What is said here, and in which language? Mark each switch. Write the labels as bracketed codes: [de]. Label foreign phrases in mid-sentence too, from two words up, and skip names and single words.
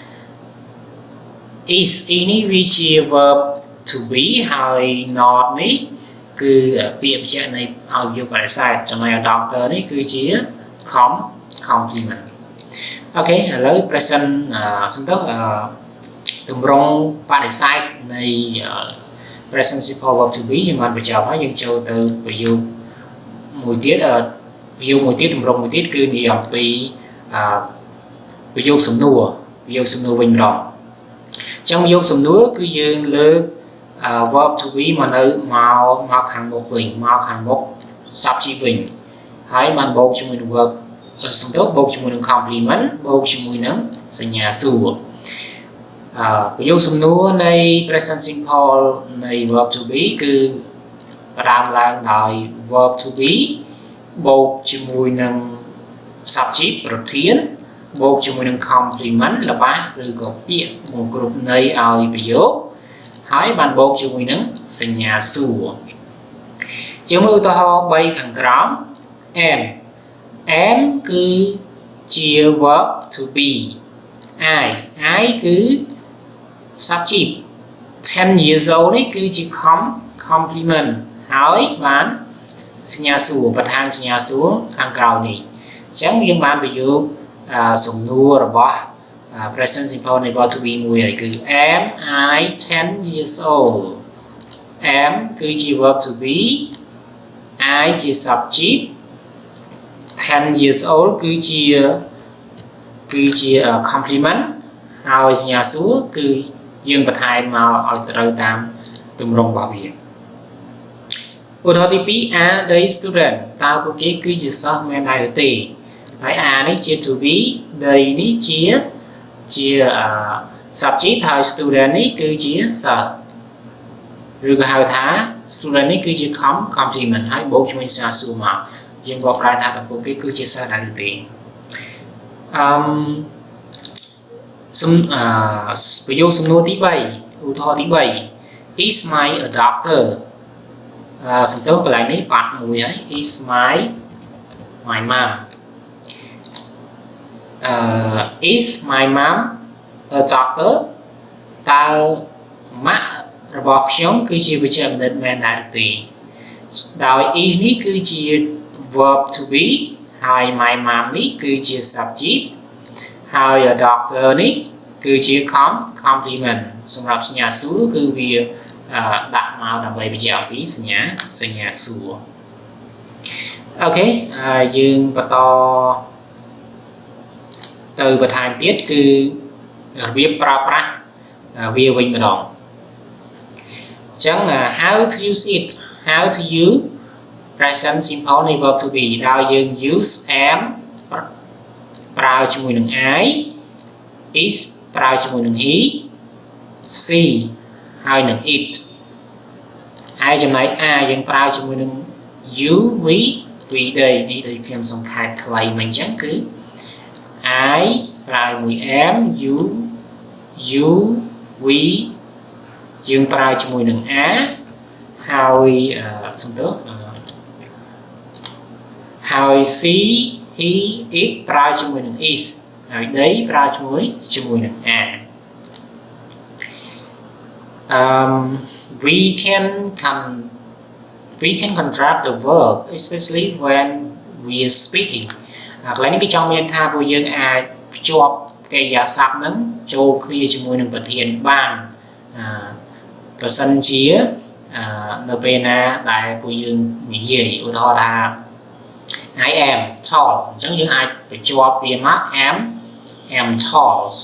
[km] is នេះវាជា [en] verb to be [km] ហើយ not នេះគឺពាក្យបញ្ជាក់នៃឲ្យប្រយោគបដិសេធចំណែក doctor នេះគឺជា complement អូខេឥឡូវ present សំដៅទម្រង់បដិសេធនៃ [en] present simple verb to be [km] យើងបានបញ្ចប់ហើយយើងចូលទៅប្រយោគមួយទៀតទម្រង់មួយទៀតគឺនិយាយអំពីប្រយោគសំណួរវិញម្ដងអញ្ចឹងប្រយោគ សំណួរគឺយើងលើក [en] verb to be [km] មកខាងមុខវិញមកខាងមុខ subject វិញហើយបានបូកជាមួយនឹង verb សំដៅបូកជាមួយនឹង complement បូកជាមួយនឹងសញ្ញាសួរប្រយោគសំណួរនៃ [en] present simple [km] នៃ [en] verb to be [km] គឺផ្ដើមឡើងដោយ [en] verb to be [km] បូកជាមួយនឹង subject ប្រធានបូកជាមួយនឹង complement របស់ឬក៏ពាក្យបង្គ្រប់ន័យឲ្យប្រយោគហើយបានបូកជាមួយនឹងសញ្ញាសួរជាមើលឧទាហរណ៍3ខាងក្រោម [en] am គឺជា verb to be I គឺ subject 10 years old [km] នេះគឺជា [en] complement ហើយ [km] បានសញ្ញាសួរបន្ថែមសញ្ញាសួរខាងក្រោយនេះអញ្ចឹងយើងបានប្រយោគសំណួររបស់ [en] present simple [km] នៃ [en] verb to be [km] មួយហើយគឺ [en] am I 10 years old am [km] គឺជា [en] verb to be I [km] ជា [en] subject 10 years old [km] គឺជា complement ហើយសញ្ញាសួរគឺយើងបន្ថែមមកឲ្យត្រូវតាមទម្រង់របស់វាឧទាហរណ៍ទី2 [en] are they student [km] តើពួកគេគឺជាសិស្សមែនដែរទេហើយ are នេះជា [en] to be they [km] នេះជា subject ហើយ student នេះគឺជាសិស្សឬក៏ហៅថា student នេះគឺជា complement ហើយបូកជាមួយសញ្ញាសួរមកយើងបកប្រែថាតើពួកគេគឺជាសិស្សដែរឬទេ ប្រយោគសំណួរទី3ឧទាហរណ៍ទី3 [en] is my a doctor [km] សំដៅកន្លែងនេះបាត់មួយហើយ [en] is my mom is my mom a doctor [km] តើម៉ាក់របស់ខ្ញុំគឺជាវេជ្ជបណ្ឌិតមែនដែរទេដោយ is នេះគឺជា [en] verb to be [km] ហើយ [en] my mom [km] នេះគឺជា subject ហើយ [en] a doctor [km] នេះគឺជា complement សម្រាប់សញ្ញាសួរគឺវាដាក់មកដើម្បីបញ្ជាក់អំពីសញ្ញាសួរអូខេយើងបន្ត ទៅបន្ថែមទៀតគឺរបៀបប្រើប្រាស់វាវិញម្ដងអញ្ចឹង [en] how to use it how to use present simple [km] នៃ [en] verb to be [km] ដោយយើង [en] use am [km] ប្រើជាមួយនឹង [en] I is [km] ប្រើជាមួយនឹង [en] he she [km] ហើយនឹង it ហើយចំណែក are យើងប្រើជាមួយនឹង [en] you we they [km] នេះដូចខ្ញុំសង្ខេបខ្លីមកអញ្ចឹងគឺ I ប្រើមួយ [en] am you we [km] យើងប្រើជាមួយនឹង are ហើយសំដៅ ហើយ [en] she he it [km] ប្រើជាមួយនឹង is ហើយ they ប្រើជាមួយនឹង are [en] we can contract the verb especially when we are speaking [km] កន្លែងនេះគឺចង់មានថាពួកយើងអាចភ្ជាប់កិរិយាសព្ទហ្នឹងចូលគ្នាជាមួយនឹងប្រធានបានប្រសិនជានៅពេលណាដែលពួកយើងនិយាយឧទាហរណ៍ថា [en] I am tall [km] អញ្ចឹងយើងអាចបញ្ជាប់វាមក [en] am tall